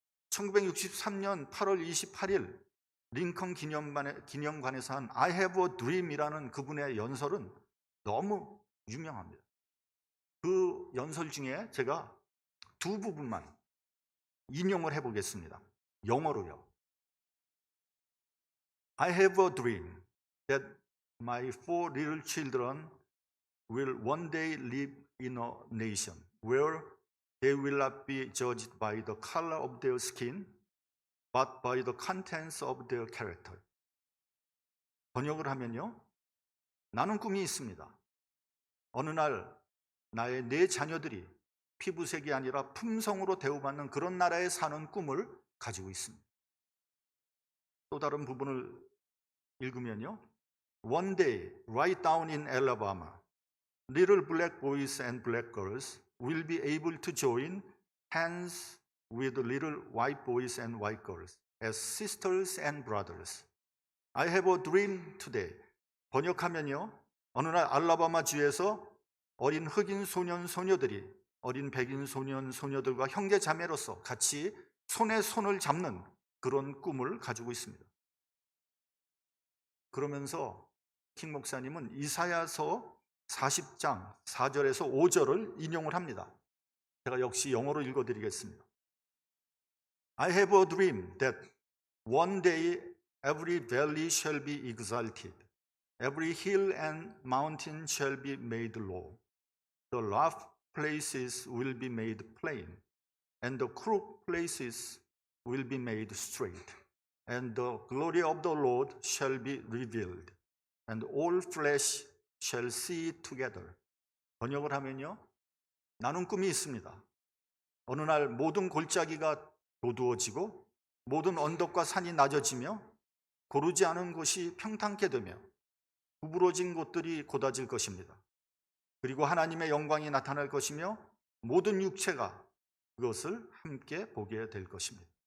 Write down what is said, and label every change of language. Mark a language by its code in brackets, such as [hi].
[ko] 1963년 8월 28일 링컨 기념관에서 한 I have a dream이라는 그분의 연설은 너무 유명합니다. 그 연설 중에 제가 두 부분만 인용을 해보겠습니다. 영어로요. [en] I have a dream that my 4 little children will one day live in a nation where they will not be judged by the color of their skin, but by the contents of their character. [ko] 번역을 하면요, 나는 꿈이 있습니다. 어느 날 나의 네 자녀들이 피부색이 아니라 품성으로 대우받는 그런 나라에 사는 꿈을 가지고 있습니다. 또 다른 부분을 읽으면요, [en] One day, right down in Alabama, little black boys and black girls will be able to join hands with little white boys and white girls as sisters and brothers. I have a dream today. [ko] 번역하면요, 어느 날 알라바마 주에서 어린 흑인 소년 소녀들이 어린 백인 소년 소녀들과 형제 자매로서 같이 손에 손을 잡는 그런 꿈을 가지고 있습니다. 그러면서 킹 목사님은 이사야서 40장 4절에서 5절을 인용을 합니다. 제가 역시 영어로 읽어드리겠습니다. [en] I have a dream that one day every valley shall be exalted, every hill and mountain shall be made low. The rough places will be made plain, and the crooked places will be made straight. And the glory of the Lord shall be revealed, and all flesh shall see it together. [ko] 번역을 하면요, 나는 꿈이 있습니다. 어느 날 모든 골짜기가 도두어지고 모든 언덕과 산이 낮아지며 고르지 않은 곳이 평탄케 되며 구부러진 곳들이 곧아질 것입니다. 그리고 하나님의 영광이 나타날 것이며 모든 육체가 그것을 함께 보게 될 것입니다.